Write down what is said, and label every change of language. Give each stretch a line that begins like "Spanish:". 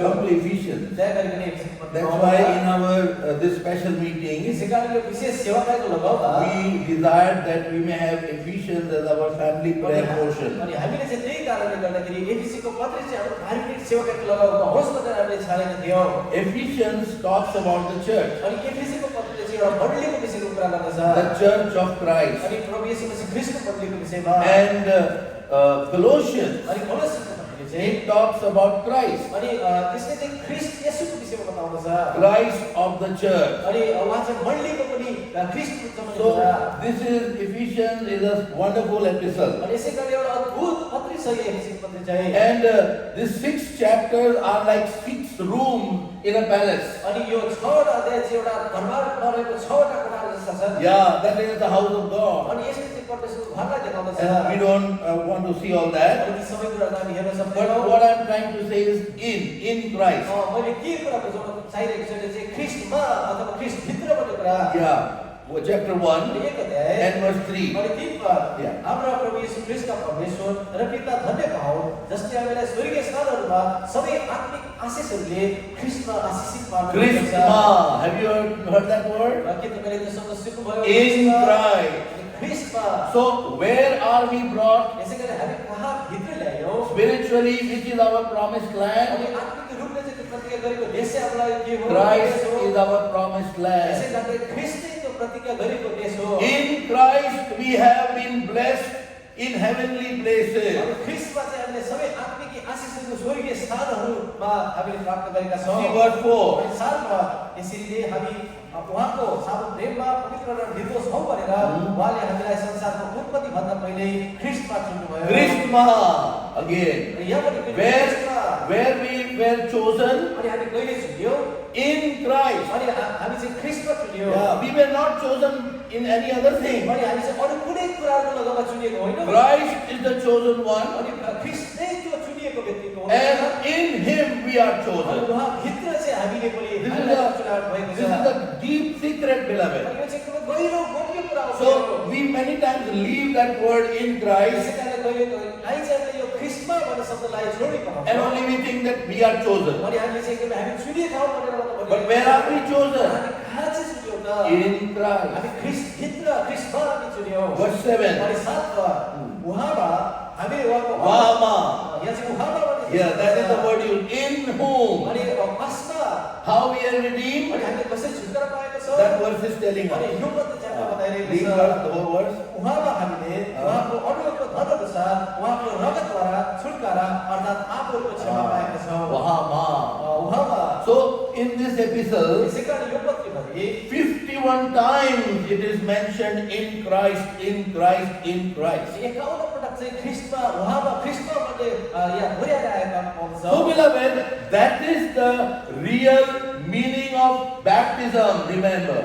English: Come to Ephesians.
Nepali: दया गरिकन एफिसी पत्र
English: That's why in our this special meeting,
Nepali: यसै कारणले विशेष सेवाकाईको लगाउँदा
English: we desired that we may have Ephesians as our family prayer portion.
Nepali: अनि हामीले चाहिँ त्यही कारणले गर्दाखेरि एफिसीको पत्र चाहिँ हाम्रो धार्मिक सेवाकाईको लगाउँदा होस् भनेर हामीले छाडेका थियौँ
English: Ephesians talks about the church.
Nepali: अनि एफिसीको पत्रले चाहिँ एउटा मण्डलीको विषयको कुरा गर्दछ
English: the church of Christ.
Nepali: अनि प्रभु येशू मसीह ख्रीष्टको मण्डलीको विषयमा
English: And Colossians,
Nepali: अनि कोलोसीको पत्रीले चाहिँ
English: it talks about Christ,
Nepali: अनि त्यसले चाहिँ ख्रीष्ट येशूको विषयमा बताउँदछ
English: Christ of the church.
Nepali: अनि उहाँ चाहिँ मण्डलीको पनि ख्रीष्टको सम्बन्ध
English: So
Nepali: कुरा
English: this is Ephesians is a wonderful epistle.
Nepali: अनि यसै गरी एउटा अद्भुत पत्री छ यो एफिसीको पत्री चाहिँ
English: And these 6 chapters are like 6 rooms in a palace.
Nepali: अनि यो 6वटा अध्याय चाहिँ एउटा दरबारमा रहेको 6वटा कोठाहरू जस्ता छन्
English: Yeah, that is the house of God.
Nepali: अनि यसले चाहिँ परमेश्वरको घरलाई देखाउँदछ
English: And we don't want to see all that.
Nepali: अनि ती सबै कुराहरू हामी हेर्न
English: But
Nepali: सक्दैनौँ
English: what I'm trying to say is in Christ.
Nepali: मैले के कुरा बुझाउन चाहिरहेको छु भने चाहिँ ख्रीष्टमा अथवा ख्रीष्टभित्र भन्ने कुरा
English: Yeah, chapter 1
Nepali: अनि 1 अध्याय
English: and verse 3.
Nepali: अनि 3 पद
English: Yeah.
Nepali: हाम्रा प्रभु येशू ख्रीष्टका परमेश्वर र पिता धन्य पाऊँ जसले हामीलाई स्वर्गीय स्थानहरूमा सबै आत्मिक आशिषहरूले ख्रीष्टमा आशिषित पार्नुहुन्छ Christma.
English: Have you heard that word?
Nepali: के तपाईले त्यो शब्द सुन्नुभयो
English: In Christ.
Nepali: ख्रीष्टमा
English: So where are we brought?
Nepali: यसैगरी हामी कहाँ भित्र ल्यायौँ
English: Spiritually, which is our promised
Nepali: अनि
English: land?
Nepali: आत्मिक रूपले चाहिँ त्यो प्रतिज्ञा गरेको देश चाहिँ हामीलाई के हो
English: Christ is our promised
Nepali: यसै
English: land.
Nepali: कारण ख्रीष्ट चाहिँ त्यो प्रतिज्ञा गरेको देश हो
English: In Christ we have been blessed in heavenly places.
Nepali: अनि ख्रीष्टमा चाहिँ हामीले सबै आत्मिक आशिषहरू स्वर्गीय स्थानहरूमा हामीले प्राप्त गरेका छौँ
English: See verse 4.
Nepali: अनि 7 मा यसरी नै हामी उहाँको साधु प्रेममा पवित्र र निर्दोष हौ भनेर उहाँले हामीलाई संसारको उत्पत्ति भन्दा पहिले ख्रीष्टमा चुन्नुभयो
English: Christma again.
Nepali: र यहाँ पनि फेरि ख्रीष्टमा
English: Where we were chosen
Nepali: अनि हामी कहिले चुन्यौँ
English: in Christ.
Nepali: अनि हामी चाहिँ ख्रीष्टमा चुन्यौँ
English: Yeah, we were not chosen in any other thing.
Nepali: अनि हामी चाहिँ अरू कुनै कुराको लगामा चुनिएको होइनौँ
English: Christ is the chosen one,
Nepali: अनि ख्रीष्ट नै त्यो चुनिएको व्यक्तिको हो
English: and in Him we are
Nepali: अनि
English: chosen.
Nepali: उहाँ भित्र चाहिँ हामीले पनि
English: This is
Nepali: हामीलाई चुनाव भएको
English: this is
Nepali: छ
English: the deep secret,
Nepali: अनि
English: beloved.
Nepali: यो चाहिँ एकदमै गहिरो गोप्य कुरा हो
English: So we many times leave that word in Christ,
Nepali: यसै कारण कहिले कहिले चाहिँ हामीले यो ख्रीष्टमा भन्ने शब्दलाई छोडेको
English: and
Nepali: हुन्छ
English: only we think that we are chosen.
Nepali: अनि हामीले चाहिँ एकदमै हामी चुनिएका हौँ भनेर मात्र
English: But where are we chosen?
Nepali: हामी कहाँ चाहिँ चुन्यौँ त
English: In Christ.
Nepali: हामी ख्रीष्टभित्र ख्रीष्टमा हामी चुन्यौँ
English: Verse 7.
Nepali: अनि 7 उहाँमा हामी उहाँको Wahama. यहाँ चाहिँ उहाँमा भन्ने
English: Yeah, that is the word used. In whom?
Nepali: अनि कसमा
English: How we are redeemed?
Nepali: अनि हामीले कसरी छुटकारा पाएको छ
English: That verse is telling
Nepali: अनि
English: us.
Nepali: यो पद चाहिँ बताइरहेको
English: Read
Nepali: छ
English: verse, the whole verse.
Nepali: उहाँमा हामीले उहाँको अनुग्रहको धन अनुसार उहाँको रगतद्वारा छुटकारा अर्थात् पापहरूको क्षमा पाएका छौँ Wahama. उहाँमा
English: So in this epistle,
Nepali: यसै कारण यो पत्रिकाभरि
English: 51 times it is mentioned in Christ, in Christ, in Christ.
Nepali: 51 पटक चाहिँ ख्रीष्टमा उहाँमा ख्रीष्टमा भन्ने यहाँ दोहोऱ्याइरहेका पाउँछ
English: So beloved, that is the real meaning of baptism, remember.